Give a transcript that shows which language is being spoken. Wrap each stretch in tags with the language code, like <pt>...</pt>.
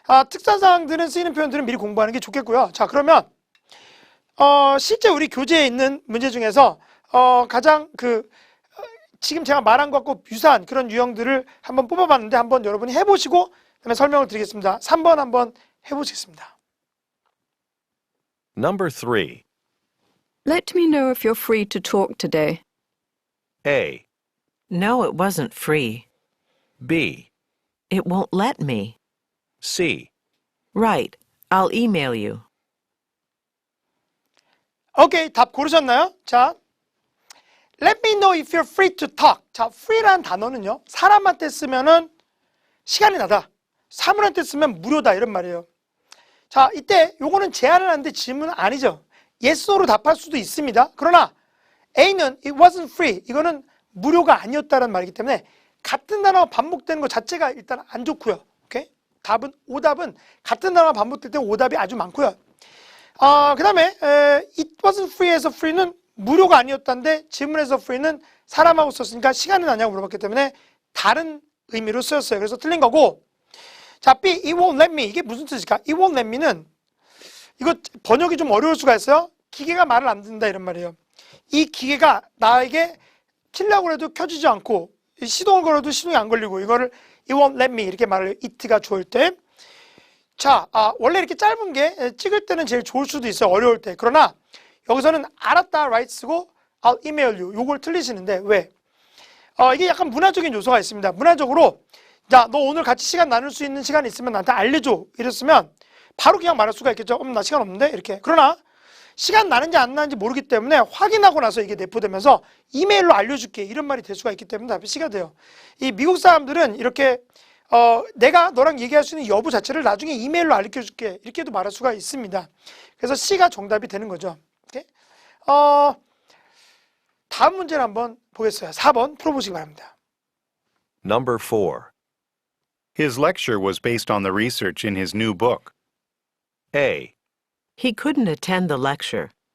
<ko>특사사항들은 쓰이는 표현들은 미리 공부하는 게 좋겠고요. 자, 그러면, 실제 우리 교재에 있는 문제 중에서, 가장 지금 제가 말한 것과 유사한 그런 유형들을 한번 뽑아봤는데 한번 여러분이 해보시고 그다음에 설명을 드리겠습니다. 3번 한번 해보시겠습니다.</ko> <en>Number 3. Let me know if you're free to talk today. A. No, it wasn't free. B. It won't let me. C. Right. I'll email you.</en> <ko>오케이, 답 고르셨나요?</ko> <en>자, Let me know if you're free to talk.</en> <ko>자, free라는 단어는요, 사람한테 쓰면은 시간이 나다. 사물한테 쓰면 무료다. 이런 말이에요. 자, 이때 요거는 제안을 하는데 질문은 아니죠. yes, no로 답할 수도 있습니다.</ko> <en>그러나 A는 it wasn't free.</en> <ko>이거는 무료가 아니었다는 말이기 때문에 같은 단어가 반복되는 것 자체가 일단 안 좋고요. 오케이? 오답은 같은 단어가 반복될 때 오답이 아주 많고요. 그 다음에</ko> <en>it wasn't free</en> <ko>에서 free는 무료가 아니었다는데 질문에서 free는 사람하고 썼으니까 시간은 아니냐고 물어봤기 때문에 다른 의미로 쓰였어요. 그래서 틀린 거고. 자, B,</ko> <en>it won't let me.</en> <ko>이게 무슨 뜻일까?</ko> <en>it won't let me</en> <ko>는 이거 번역이 좀 어려울 수가 있어요. 기계가 말을 안 듣는다 이런 말이에요. 이 기계가 나에게 켜려고 해도 켜지지 않고 시동을 걸어도 시동이 안 걸리고 이거를</ko> <en>it won't let me</en> <ko>이렇게 말을 it가 좋을 때. 자, 원래 이렇게 짧은 게 찍을 때는 제일 좋을 수도 있어요. 어려울 때. 그러나 여기서는 알았다 right 쓰고</ko> <en>I'll email you</en> <ko>요걸 틀리시는데 왜? 이게 약간 문화적인 요소가 있습니다. 문화적으로 자, 너 오늘 같이 시간 나눌 수 있는 시간이 있으면 나한테 알려줘 이랬으면 바로 그냥 말할 수가 있겠죠. 나 시간 없는데 이렇게. 그러나 시간 나는지 안 나는지 모르기 때문에 확인하고 나서 이게 내포되면서 이메일로 알려줄게 이런 말이 될 수가 있기 때문에 답이 C가 돼요. 이 미국 사람들은 이렇게 내가 너랑 얘기할 수 있는 여부 자체를 나중에 이메일로 알려줄게 이렇게도 말할 수가 있습니다. 그래서 C가 정답이 되는 거죠. 오케이? 다음 문제를 한번 보겠어요. 4번 풀어보시기 바랍니다.</ko> <en>Number 4. His lecture was based on the research in his new book. A. He couldn't attend the lecture.</en>